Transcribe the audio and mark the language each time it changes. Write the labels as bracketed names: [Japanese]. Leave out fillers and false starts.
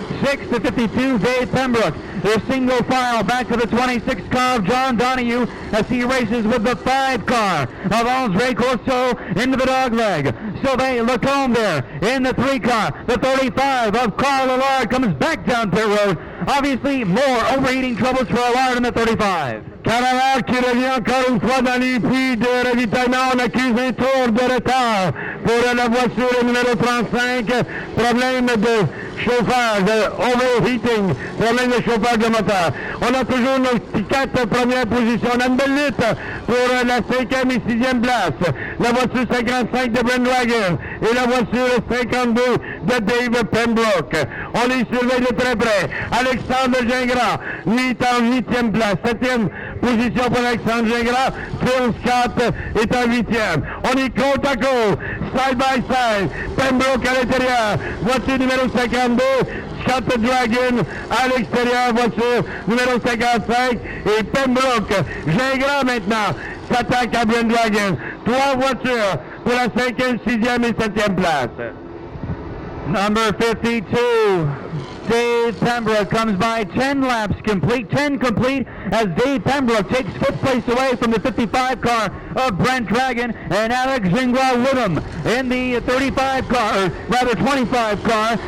[English] 6 to 52, Dave Pembroke. Their single file back to the 26 car of John Donahue as he races with the 5 car of Andre Corso into the dogleg. Sylvain Lacombe there in the 3 car. The 35 of Carl Allard comes back down pit road. Obviously, more overheating troubles for Allard in the 35. [French] Canada qui revient encore une fois dans les puits de ravitaillement. On accuse un tour de retard pour la voiture numéro 35. Problème de chauffage, de overheating, problème de chauffage de moteur. On a toujours nos 4 premières positions. On a une belle lutte pour la 5e et 6e place. La voiture 55 de Brent Dragon et la voiture 52 de Dave Pembroke. On les surveille de très près. Alexandre Gingras, lui, est en 8e place. 7e position pour Alexandre Gingras. Phil Scott est en 8e. On est côte à côte, [English] side by side. [French] Pembroke à l'intérieur. Voiture numéro 52. Scott Dragon à l'extérieur. Voiture numéro 55. Et Pembroke. Gingras maintenant s'attaque à Brent Dragon. 3 voitures pour la 5e, 6e et 7e place. [English] Number 52, Dave Pembroke comes by 10 laps complete, 10 complete, as Dave Pembroke takes 5th place away from the 55 car of Brent Dragon, and Alex Gingras with him in the 35 car, or rather 25 car.